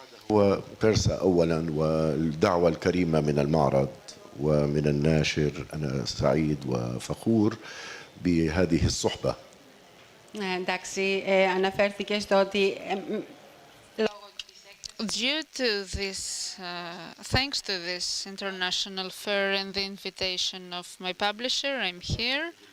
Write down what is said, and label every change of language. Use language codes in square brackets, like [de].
[ar] وبيرسا أولا والدعوة الكريمة من المعرض ومن الناشر. أنا سعيد وفخور بهذه الصحبة. [el] Εντάξει, αναφέρθηκε στο ότι [en] due to this, thanks to this international fair and the invitation of my publisher, I'm here.